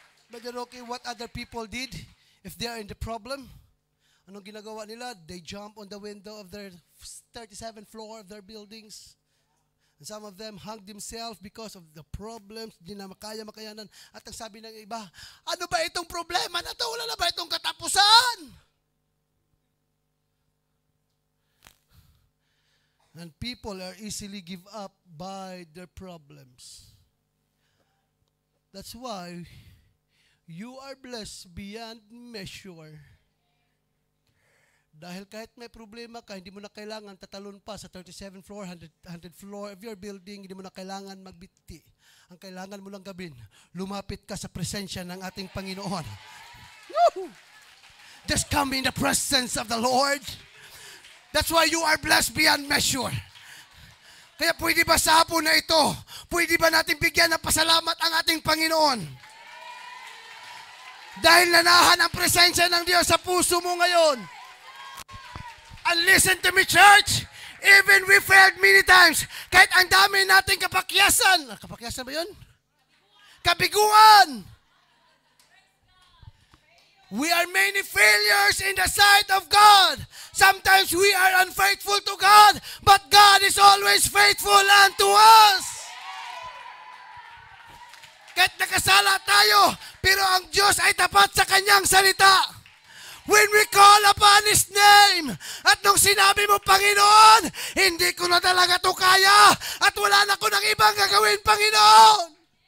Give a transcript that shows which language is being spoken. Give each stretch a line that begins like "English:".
English: Brother Rocky, what other people did, if they are in the problem,
Filipino: anong ginagawa nila?
English: They jump on the window of their 37th floor of their buildings. And some of them hung themselves because of the problems,
Filipino: di na makayanan. At ang sabi ng iba, ano ba itong problema na ito? Wala na ba itong katapusan?
English: And people are easily give up by their problems. That's why you are blessed beyond measure.
Filipino: Dahil kahit may problema ka, hindi mo na kailangan tatalon pa sa 37th floor,
English: 100th floor of your building,
Filipino: hindi mo na kailangan magbiti. Ang kailangan mo lang gawin, lumapit ka sa presensya ng ating Panginoon. Woo!
English: Just come in the presence of the Lord. That's why you are blessed beyond measure.
Filipino: Kaya pwede ba sa hapon na ito, pwede ba natin bigyan ng pasalamat ang ating Panginoon? Dahil nanahan ang presensya ng Diyos sa puso mo ngayon.
English: And listen to me, church, even we failed many times,
Filipino: kahit ang dami nating kapakyasan. Kapakyasan ba yun? Kabiguan.
English: We are many failures in the sight of God. Sometimes we are unfaithful to God, but God is always faithful unto us.
Filipino: Kahit nakasala tayo, pero ang Diyos ay tapat sa Kanyang salita.
English: When we call upon His name,
Filipino: at nung sinabi mo, Panginoon, hindi ko na talaga to kaya, at wala na ko ng ibang gagawin, Panginoon.